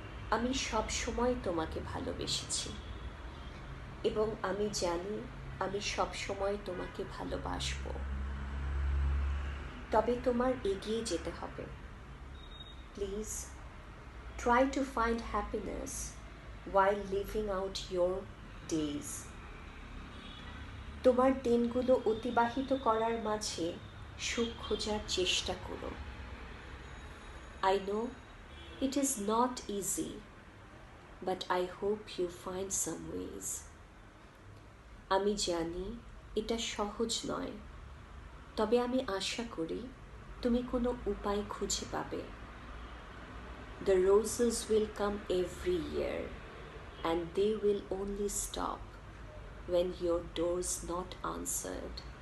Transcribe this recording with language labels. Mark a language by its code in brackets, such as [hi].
[bn] আমি সব সময় তোমাকে ভালোবেসেছি এবং আমি জানি আমি সব সময় তোমাকে ভালোবাসবো। তবে তোমার এগিয়ে যেতে হবে। [en] Please try to find happiness while living out your days. [bn] তোমার দিনগুলো অতিবাহিত করার মাঝে সুখ খোঁজার চেষ্টা করো। [en] I know it is not easy, but I hope you find some ways. [bn] আমি জানি এটা সহজ নয়, তবে আমি আশা করি তুমি কোনো উপায় খুঁজে পাবে। [en] The roses will come every year, and they will only stop when your door's not answered.